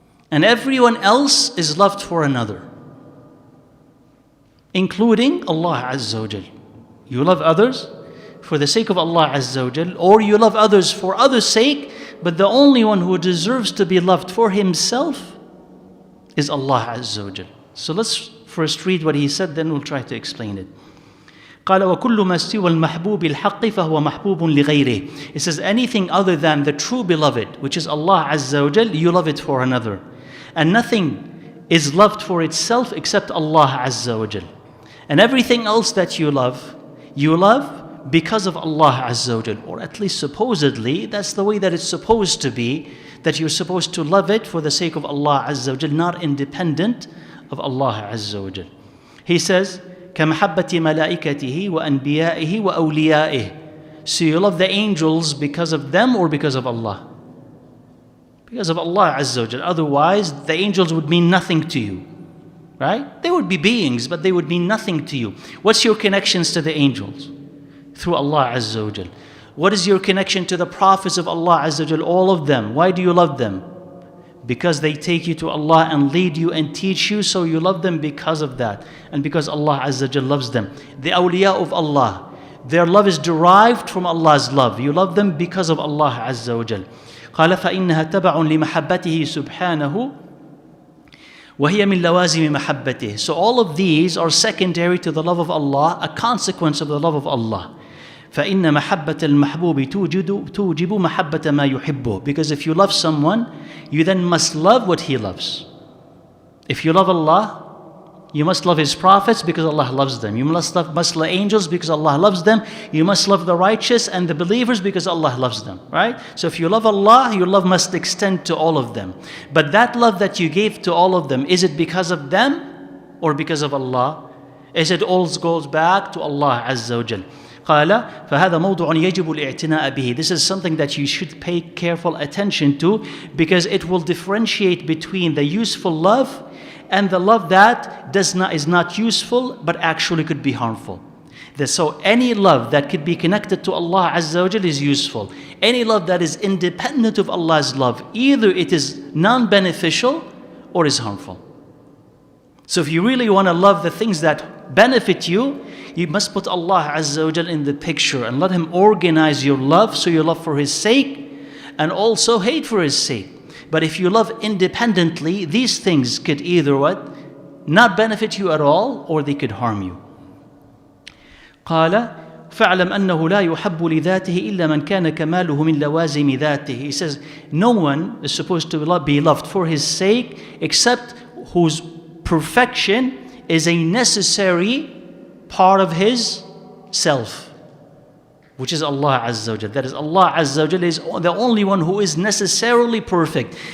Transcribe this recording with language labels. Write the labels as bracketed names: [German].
[English] And everyone else is loved for another, including Allah Azza wa Jal. You love others for the sake of Allah Azza wa Jal, or you love others for others' sake, but the only one who deserves to be loved for himself is Allah Azza wa Jal. So let's first read what he said, then we'll try to explain it. [Arabic] قال وكل ما سوى المحبوب الحق فهو محبوب لغيره. [English] It says anything other than the true beloved, which is Allah Azza wa Jal, you love it for another. And nothing is loved for itself except Allah Azza wa Jal. And everything else that you love because of Allah Azza wa Jal. Or at least supposedly, that's the way that it's supposed to be, that you're supposed to love it for the sake of Allah Azza wa Jal, not independent of Allah Azza wa Jal. He says, [Arabic] كَمَحَبَّةِ مَلَائِكَتِهِ وَأَنْبِيَائِهِ وَأَوْلِيَائِهِ. [English] So you love the angels because of them or because of Allah? Because of Allah Azza wa Jal. Otherwise, the angels would mean nothing to you. Right? They would be beings, but they would mean nothing to you. What's your connections to the angels? Through Allah Azza wa Jal. What is your connection to the prophets of Allah Azza wa Jal? All of them. Why do you love them? Because they take you to Allah and lead you and teach you, so you love them because of that. And because Allah Azza wa Jal loves them. The awliya of Allah, their love is derived from Allah's love. You love them because of Allah Azza wa Jal. [Arabic] قال فإنها تبع لمحبته سبحانه وهي من لوازم محبته. [English] So all of these are secondary to the love of Allah, a consequence of the love of Allah. [Arabic] فإن محبة المحبوب توجب محبة ما يحبه. [English] Because if you love someone, you then must love what he loves. If you love Allah, you must love His prophets because Allah loves them. You must love angels because Allah loves them. You must love the righteous and the believers because Allah loves them. Right? So if you love Allah, your love must extend to all of them. But that love that you gave to all of them, is it because of them or because of Allah? Is it all goes back to Allah Azza wa Jal? [Arabic] قال فهذا موضوع يجب الاعتناء به. [English] This is something that you should pay careful attention to, because it will differentiate between the useful love and the love that is not useful but actually could be harmful. So any love that could be connected to Allah Azza wa Jal is useful. Any love that is independent of Allah's love, either it is non-beneficial or is harmful. So if you really want to love the things that benefit you, you must put Allah Azza wa Jal in the picture and let Him organize your love, so you love for His sake and also hate for His sake. But if you love independently, these things could either what? Not benefit you at all, or they could harm you. [Arabic] قال فاعلم أنه لا يحب لذاته إلا من كان كماله من لوازم ذاته. [English] He says, no one is supposed to be loved for his sake except whose perfection is a necessary part of his self, which is Allah Azza wa Jal. That is, Allah Azza wa Jal is the only one who is necessarily perfect.